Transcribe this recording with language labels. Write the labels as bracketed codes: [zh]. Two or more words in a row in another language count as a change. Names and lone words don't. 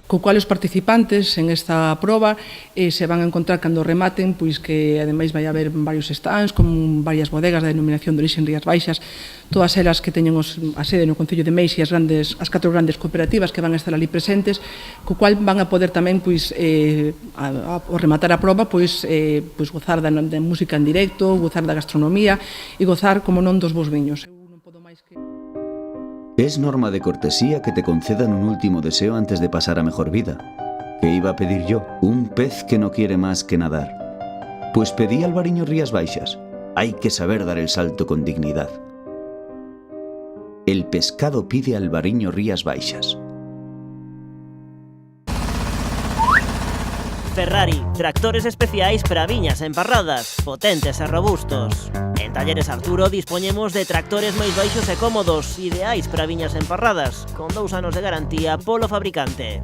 [gl] Co cual os participantes en esta proba se van a encontrar cando rematen, pois que ademais vai haber varios stands con varias bodegas da denominación de orixe en Rías Baixas, todas elas que teñen a sede no Concello de Meis e as 4 grandes cooperativas que van a estar ali presentes, co cual van a poder tamén ao rematar a proba gozar da música en directo, gozar da gastronomía e gozar, como non, dos bons viños. [es] Es norma de cortesía que te concedan un último deseo antes de pasar a mejor vida. ¿Qué iba a pedir yo? Un pez que no quiere más que nadar. Pues pedí Albariño Rías Baixas. Hay que saber dar el salto con dignidad. El pescado pide Albariño Rías Baixas. [gl] Ferrari, tractores especiais para viñas emparradas, potentes e robustos. En Talleres Arturo dispoñemos de tractores máis baixos e cómodos, ideais para viñas emparradas, con 2 anos de garantía polo fabricante.